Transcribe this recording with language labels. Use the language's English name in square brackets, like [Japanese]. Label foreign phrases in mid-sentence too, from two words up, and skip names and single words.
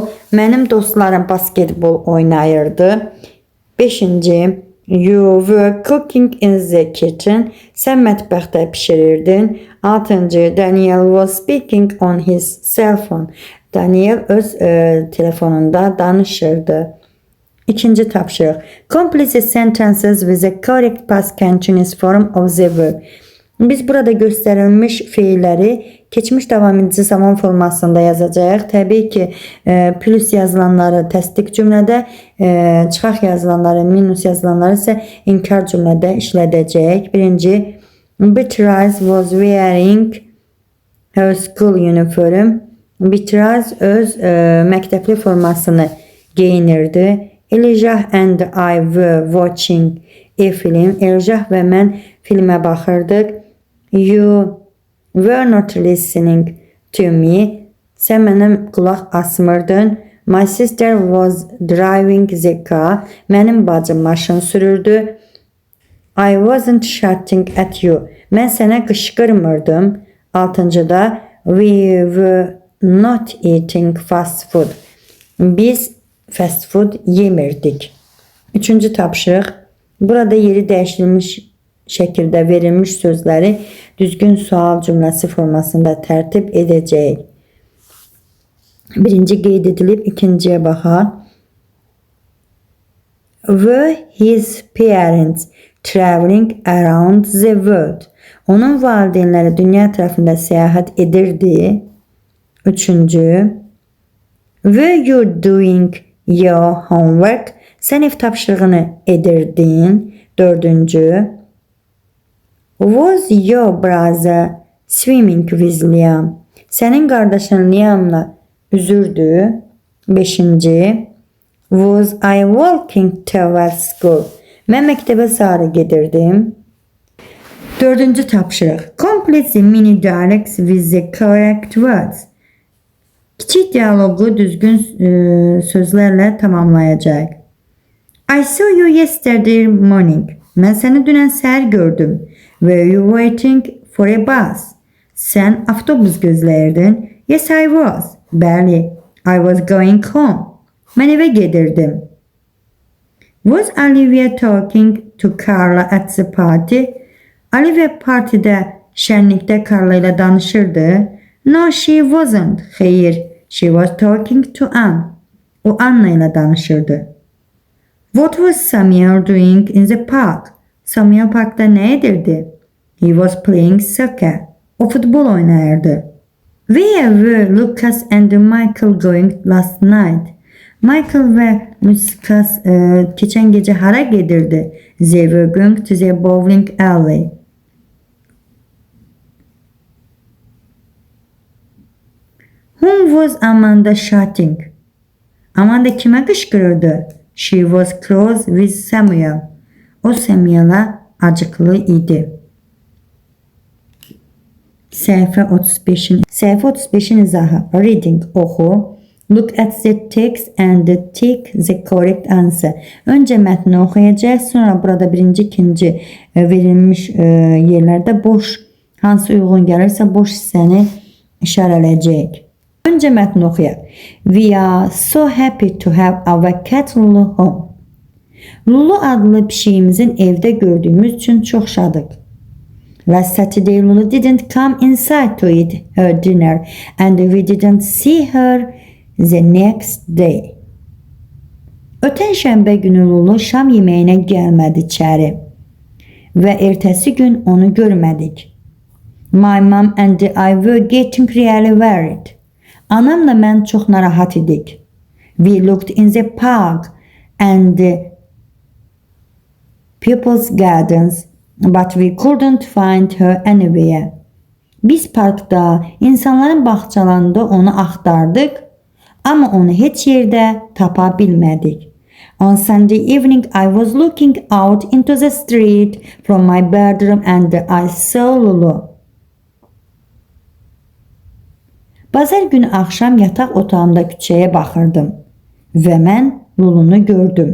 [Azerbaijani] Mənim dostlarım basketbol oynayırdı. 5. [English] You were cooking in the kitchen. [Azerbaijani] Sən mətbəxdə pişirirdin. 6. [English] Daniel was speaking on his cell phone. [Azerbaijani] Daniel öz telefonunda danışırdı. 2. tapşırıq. [English] Complete the sentences with the correct past continuous form of the verb. [Azerbaijani] Biz burada göstərilmiş fiilləri keçmiş davam edici zaman formasında yazacağıq. Təbii ki, plus yazılanları təsdiq cümlədə, çıxaq yazılanları, minus yazılanları isə inkar cümlədə işlədəcəyik. 1. [English] Beatrice was wearing her school uniform. [Azerbaijani] Beatrice öz məktəbli formasını geyinirdi. [English] Elijah and I were watching a film. [Azerbaijani] Elijah və mən filmə baxırdıq. [English] You were not listening to me. [Azerbaijani] Sən mənə qulaq asmırdın. [English] My sister was driving the car. [Azerbaijani] Mənim bacım maşın sürürdü. [English] I wasn't shouting at you. [Azerbaijani] Mən sənə qışqırmırdım. 6. [English] We were not eating fast food. [Azerbaijani] Biz [English] fast food [Azerbaijani] yemirdik. 3. tapşırıq. Burada yeri dəyişilmiş şəkildə verilmiş sözləri düzgün sual cümləsi formasında tərtib edəcəyik. 1. qeyd edilib, 2-ciyə baxaq. [English] Were his parents traveling around the world? [Azerbaijani] Onun valideynləri dünya tərəfində səyahət edirdi. 3. [English] Were you doing your homework? [Azerbaijani] Sən ev tapşırığını edirdin. 4. [English] Was your brother swimming with Liam? [Azerbaijani] Sənin qardaşın Liam'la üzürdü. 5. [English] Was I walking towards school? [Azerbaijani] Mən məktəbə sarı gedirdim. 4. tapşırıq. [English] Complete the mini dialects with the correct words. [Azerbaijani] Kiçik diyaloqu düzgün sözlərlə tamamlayacaq. [English] I saw you yesterday morning. [Azerbaijani] Mən səni dünən səhər gördüm. [English] Were you waiting for a bus? [Azerbaijani] Sən avtobus gözləyirdin. [English] Yes, I was. Bəli, I was going home. [Azerbaijani] Mən evə gedirdim. [English] Was Olivia talking to Carla at the party? [Azerbaijani] Olivia partidə, şənlikdə Carla ilə danışırdı. [English] No, she wasn't. Xeyr, she was talking to Anne. [Azerbaijani] O Anna ilə danışırdı. [English] What was Samuel doing in the park? [Azerbaijani] Samuel parkda nə edirdi? [English] He was playing soccer. [Azerbaijani] O futbol oynayırdı. [English] Where were Lucas and Michael going last night? [Azerbaijani] Michael və Lucas keçən gecə hara gedirdi? [English] They were going to the bowling alley. Whom was Amanda shouting? [Azerbaijani] Amanda kimə qışqırırdı? [English] She was close with Samuel. [Azerbaijani] O Samuel'a acıklı idi. Səhifə 35-in izahı. [English] Reading, oxu. Look at the text and tick the correct answer. [Azerbaijani] Öncə mətni oxuyacaq, sonra burada birinci, ikinci verilmiş yerlərdə boş, hansı uyğun gəlirsə boş hissəni işarələyəcək. Öncə mətni oxuyaq. [English] We are so happy to have our cat Lulu home. [Azerbaijani] Lulu adlı pişiyimizin evdə gördüyümüz üçün çox şadıq. [English] Last Saturday Lulu didn't come inside to eat her dinner and we didn't see her the next day. [Azerbaijani] Ötən şənbə günü Lulu şam yeməyinə gəlmədi içəri və ertəsi gün onu görmədik. [English] My mom and I were getting really worried. [Azerbaijani] Anamla mən çox narahat idik. [English] We looked in the park and the people's gardens, but we couldn't find her anywhere. [Azerbaijani] Biz parkda, insanların bağçalarında onu axtardıq, amma onu heç yerdə tapa bilmədik. [English] On Sunday evening, I was looking out into the street from my bedroom and I saw Lulu. [Azerbaijani] Bazar günü axşam yataq otağımda küçəyə baxırdım. və mən Lulunu gördüm.